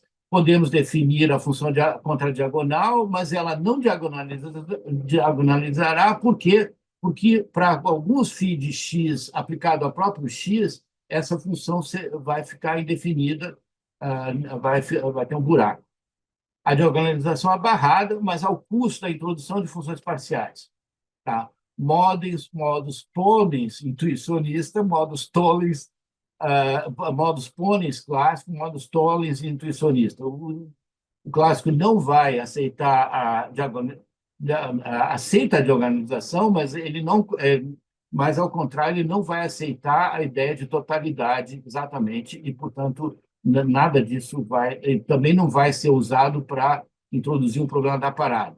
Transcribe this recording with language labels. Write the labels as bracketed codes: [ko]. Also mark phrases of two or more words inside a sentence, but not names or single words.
[pt] Podemos definir a função contradiagonal, mas ela não diagonalizará, porque para alguns φ de x aplicado ao próprio x, essa função vai ficar indefinida, vai ter um buraco. A diagonalização é barrada, mas ao custo da introdução de funções parciais. Tá? [la] Modus ponens intuicionista, modus tollens, modus ponens clássico, modus tollens intuicionista. [pt] O clássico não vai aceitar aceita a diagonalização, mas ele não, mas ao contrário, ele não vai aceitar a ideia de totalidade exatamente, e portanto nada disso também não vai ser usado para introduzir um problema da parada.